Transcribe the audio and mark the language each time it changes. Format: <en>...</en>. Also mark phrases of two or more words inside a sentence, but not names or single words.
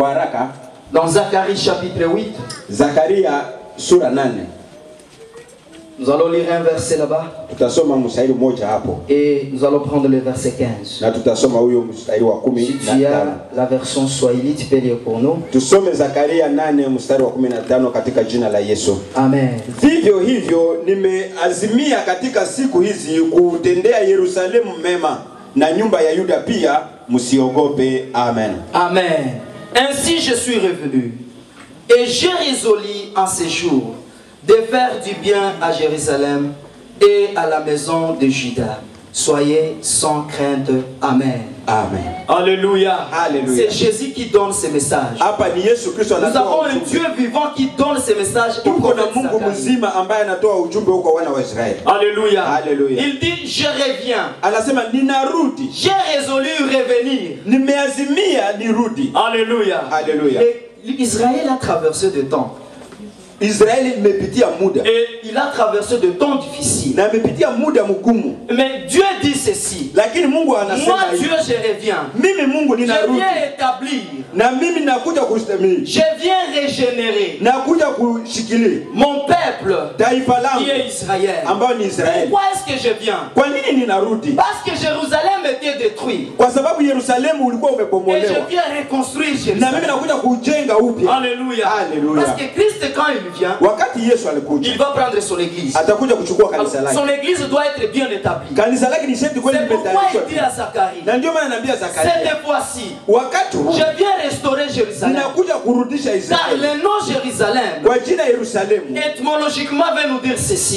<fr>Dans Zacharie chapitre 8.</fr> <sw>Zakaria sura 8.</sw> <fr>Nous allons lire un verset là-bas. Et nous allons prendre le verset 15. Si tu as la version Swahili, tu peux lire pour nous. Amen.</fr> <sw>Vivyo hivyo nimeazimia katika siku hizi kutendea Yerusalemu mema na nyumba ya Yuda pia, msiogope. Amen. Amen.</sw> <fr>Ainsi je suis revenu et j'ai résolu en ces jours de faire du bien à Jérusalem et à la maison de Juda. Soyez sans crainte. Amen. Amen. Alléluia. Alléluia. C'est Jésus qui donne ces messages. Nous avons un Dieu vivant qui donne ces messages au prophète Zacharie. Alléluia. Alléluia. Il dit, je reviens. J'ai résolu revenir. Alléluia. Alléluia. Israël a traversé des temps.</fr> <sw>Israël imepitia muda.</sw> <fr>Et il a traversé de temps difficiles.</fr> <sw>Na amepitia muda mgumu.</sw> <fr>Mais Dieu dit ceci.</fr> <sw>Lakini Mungu anasema,</sw> <fr>moi Dieu je reviens.</fr> <sw>Mimi Mungu ninarudi.</sw> <fr>Je viens établir.</fr> <sw>Na mimi nakuja kustamili.</sw> <fr>Je viens régénérer.</fr> <sw>Nakuja kushikilia.</sw> <fr>Mon peuple.</fr> <sw>Taifa langu.</sw> <fr>Qui est Israël.</fr> <sw>Ambao ni Israeli.</sw> <fr>Pourquoi est-ce que je viens?</fr> <sw>Kwa nini ninarudi?</sw> <fr>Parce que Jérusalem était détruit.</fr> <sw>Kwa sababu Yerusalemu ulikuwa umebomolewa.</sw> <fr>Et je viens reconstruire Jérusalem.</fr> <sw>Na mimi nakuja kujenga upya.</sw> <fr>Alléluia. Alléluia. Parce que Christ quand il vient, il va prendre son église. Alors, son église doit être bien établie. C'est pourquoi il dit à Zacharie, cette fois-ci, je viens restaurer Jérusalem. Car le nom Jérusalem, étymologiquement, veut nous dire ceci.</fr>